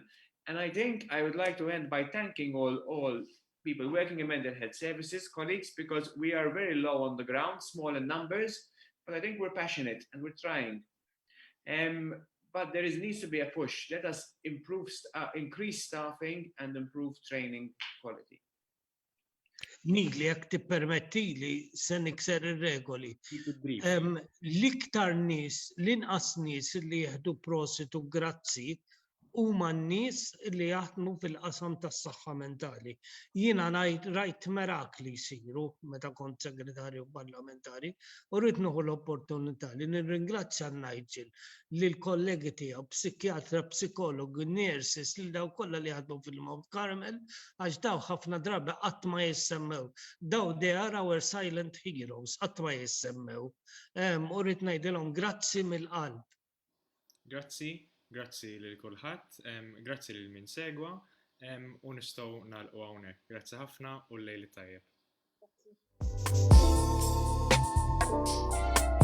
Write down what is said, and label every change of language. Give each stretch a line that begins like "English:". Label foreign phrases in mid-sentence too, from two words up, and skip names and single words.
English: And I think I would like to end by thanking all people working in mental health services, colleagues, because we are very low on the ground, small in numbers, but I think we're passionate and we're trying. But there needs to be a push. Let us increase staffing and improve training quality.
Maltese: Nili, jek tippermettili se nikser ir-regoli. L-iktar nies, l-inqas nies li jieħdu prositu grazzi huma n-nies li jaħdmu fil-qasam tas-saħħa mentali. Jiena rajt mirakli jsiru meta kont segretarju parlamentari u rrid nieħu l-opportunità li nirringrazzja Nigel lil kollegi tiegħu psikjatra, psikologu, nurses lil daw kollha li jaħdmu fil-Mount Carmel għax daw ħafna drabi qatt ma jissemmew.
English: Daw they are our silent heroes,
Maltese: qatt ma jissemmew. U rrid ngħidilhom grazzi mill-qalb. Grazzi lil kulħadd, grazzi lil min segwa, u nistgħu nagħlqu hawnhekk. Grazzi ħafna u l-lejl tajjeb.